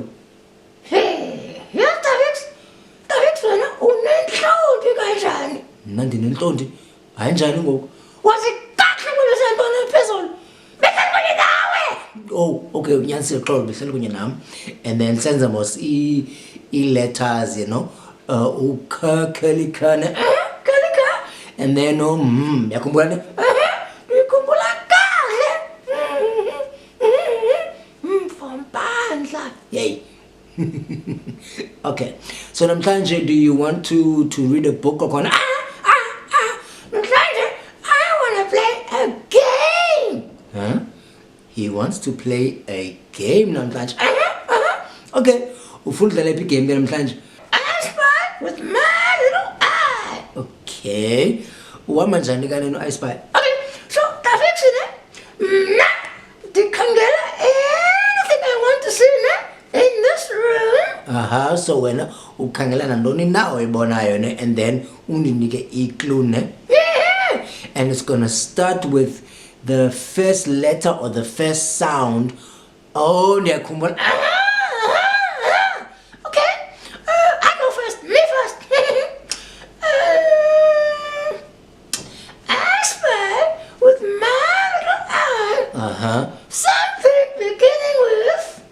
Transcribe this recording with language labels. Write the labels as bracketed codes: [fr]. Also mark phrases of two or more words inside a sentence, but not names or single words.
[xh] Hey, yes, Tafiks wena unentlonti kanjani? Mna ndinentlonti. Hayi njani ngoku? Wasikahle kubisa ntoni phezulu? Behleli kunye nawe! Oh, okay, unyanisile xolo behleli kunye nam. [en] And then [xh] senza mos i-letters, [en] you know. Ukhakelikane. Kalika. And then [xh] yakhumbula ne? Ndikhumbula kahle. Fompandla. Yay. Okay. So namhlanje, [en] do you want to read a book or kona? Namhlanje, I want to play a game. Huh? He wants to play a game namhlanje. Okay. [xh] Ufunda lephi game ke namhlanje? [en] I spy with my little eye. [xh] Okay. Uhamba njani kane no I spy? [en] Okay, so Tafiks [xh] mna ndikhangela [en] anything I want to see in this room. [xh] So wena ukhangela nantoni na oyibonayo ne, [en] and then [xh] undinike i-clue ne? [en] Yeah. And it's gonna start with the first letter or the first sound. [xh] Oh, ndiyakhumbula. [en] Okay, I go first. Me first. I spy with my little eye something beginning with